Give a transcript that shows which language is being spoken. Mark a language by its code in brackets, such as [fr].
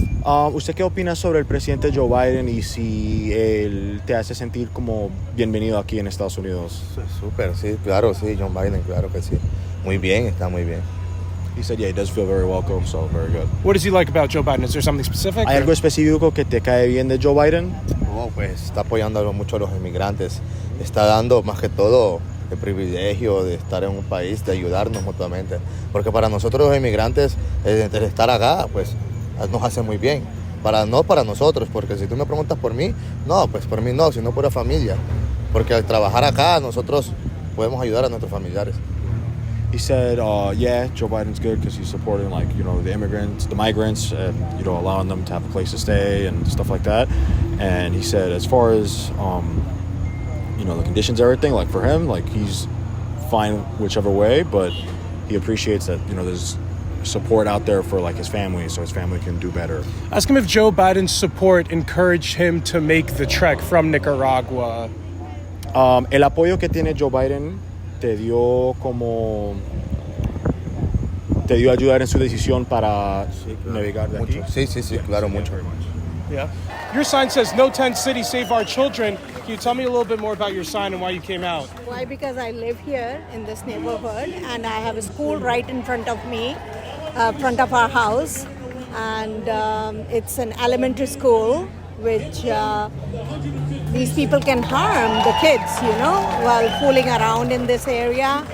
[es] ¿Usted qué opina sobre el presidente Joe Biden y si él te hace sentir como bienvenido aquí en Estados Unidos? Súper, sí, claro, sí, John Biden, claro que sí. Muy bien, está muy bien. [en] He said, yeah, he does feel very welcome, so very good. What does he like about Joe Biden? Is there something specific? [es] ¿Hay algo específico que te cae bien de Joe Biden? No, pues está apoyando mucho a los inmigrantes. Está dando más que todo el privilegio de estar en un país, de ayudarnos mutuamente. Porque para nosotros los inmigrantes, el estar acá, pues nos hace muy bien. No para nosotros, porque si tú me preguntas por mí, no, pues por mí no, sino por la familia. Porque al trabajar acá, nosotros podemos ayudar a nuestros familiares. [en] He said, yeah, Joe Biden's good because he's supporting, the immigrants, the migrants, and, allowing them to have a place to stay and stuff like that. And he said, as far as, the conditions, everything, for him, he's fine whichever way, but he appreciates that, there's support out there for, his family, so his family can do better. Ask him if Joe Biden's support encouraged him to make the trek from Nicaragua. [es] El apoyo que tiene Joe Biden te dio ayudar en su decisión para navegar de aquí. Sí, claro, mucho. [en] Yeah. Your sign says, "No tent city, save our children." Can you tell me a little bit more about your sign and why you came out? Why? Because I live here in this neighborhood and I have a school right in front of me, front of our house. And it's an elementary school which these people can harm the kids, while fooling around in this area.